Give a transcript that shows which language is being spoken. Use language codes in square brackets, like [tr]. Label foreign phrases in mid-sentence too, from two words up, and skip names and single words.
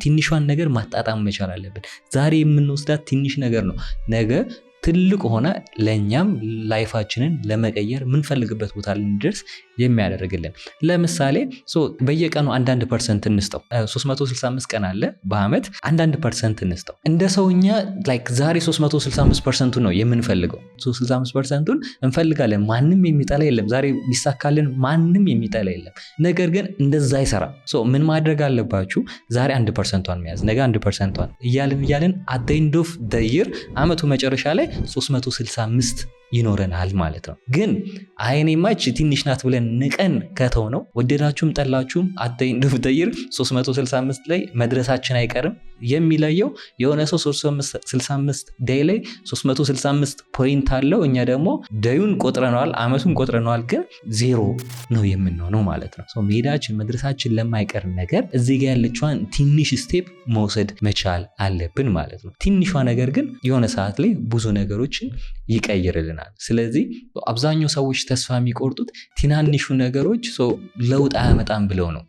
[am] ትንሿን ነገር ማጣጣም መቻል አለብን። ዛሬ የምንወስዳት ትንሽ ነገር ነው ነገ ትልቅ ሆነ ለኛም ላይፋችንን ለመቀየር ምንፈልግበት ቦታ ልንደርስ የሚያደርግልን። ለምሳሌ በየቀኑ 1% እንስጠው። 365 ቀን አለ በአመት። 1% እንስጠው። እንደ ሰውኛ ላይክ ዛሬ 365% ነው የምንፈልገው። 365%ን እንፈልጋለን። ማንም የሚጠላ የለም። ዛሬ ቢሳካልን ማንም የሚጠላ የለም። ነገር ግን እንደዛ አይሰራም። ምን ማድረግ አለባችሁ? ዛሬ 1%ን መያዝ፣ ነገ 1%ን እያልን [en] at the end of the year [am] አመቱ መጨረሻ ላይ 365 ይኖረናል ማለት ነው። ግን አይኔማች ትንሽ ናት ብለን ንቀን ከተው ነው ወደዳችሁም ጠላችሁም [en] at the end of the year [am] 365 ላይ መድረሳችን አይቀርም። የሚለየው የሆነ ሰው 365 ዴይ ላይ 365 ፖይንት አለው፣ እኛ ደግሞ ዴዩን ቆጥረነዋል፣ አመቱን ቆጥረነዋል፣ ግን ዜሮ ነው የምንሆነው ማለት ነው። መሄዳችን መድረሳችን ለማይቀር ነገር እዚህ ጋር ያለችዋን ትንሽ ስቴፕ መውሰድ መቻል አለብን ማለት ነው። ትንሿ ነገር ግን የሆነ ሰዓት ላይ ብዙ ነገሮችን ይቀይርልናል። ስለዚህ አብዛኛው ሰዎች ተስፋ የሚቆርጡት ትናንሹ ነገሮች ለውጥ አያመጣም ብለው ነው።